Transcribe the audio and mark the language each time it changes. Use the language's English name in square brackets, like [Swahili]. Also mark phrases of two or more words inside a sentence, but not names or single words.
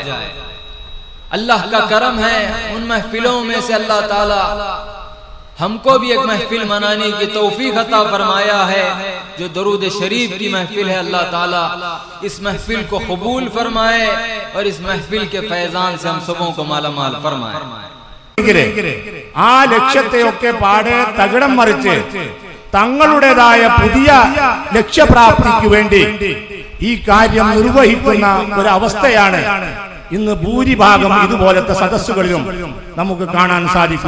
[Hindi] अल्लाह का करम है, उन महफिलों में से अल्लाह ताला हमको भी एक महफिल मनाने की तौफीक अता फरमाया है जो दरूद शरीफ की महफिल है। अल्लाह ताला इस महफिल को कबूल फरमाए और इस महफिल के फैजान से हम सबों को मालामाल फरमाए। [Malayalam] ആ ലക്ഷ്യത്തെയൊക്കെ പാടെ തകിടം മറിച്ച് തങ്ങളുടേതായ പുതിയ ലക്ഷ്യപ്രാപ്തിക്ക് വേണ്ടി ഈ കാര്യം നിർവഹിക്കുന്ന ഒരു അവസ്ഥയാണ് ഇന്ന് ഭൂരിഭാഗം ഇതുപോലത്തെ സദസ്സുകളിലും നമുക്ക് കാണാൻ സാധിക്കുക.